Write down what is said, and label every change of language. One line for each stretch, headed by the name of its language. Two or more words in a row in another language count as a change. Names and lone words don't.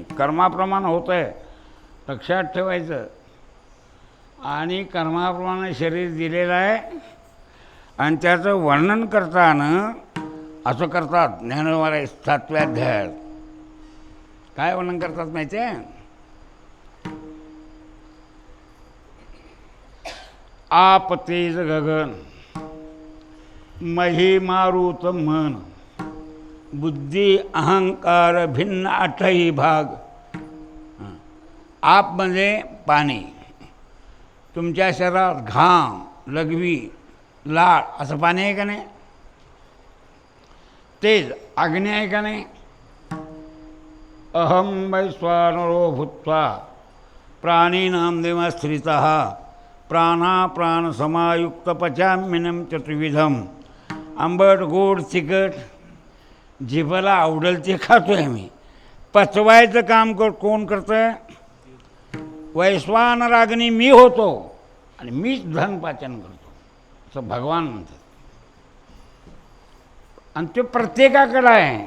Marathi: कर्माप्रमाणे होतं आहे, लक्षात ठेवायचं. आणि कर्माप्रमाणे शरीर दिलेलं आहे आणि त्याचं वर्णन करताना असं करतात ज्ञानोबा 7व्या अध्यायात. काय वर्णन करतात माहिती आहे? आप तेज गगन, मही मारुत मन, बुद्धी अहंकार भिन्न 8ही भाग. आप म्हणजे पाणी, तुमच्या शरीरात घाम, लघवी, लाळ असं पाणी आहे का नाही? तेज अग्नी आहे का नाही?
Sanskrit: अहम वैश्वानरो भूत्वा प्राणीनां देवस्थितः प्राणाप्राण समायुक्त पचाम्यन्नं चतुर्विधम.
Marathi: आंबट गोड तिखट जिभेला आवडेल ते खातोय आम्ही. पचवायचं काम कोण करतंय? वैश्वानराग्नी मी होतो आणि मीच धनपाचन करतो असं भगवान म्हणतात. आणि ते प्रत्येकाकडं आहे.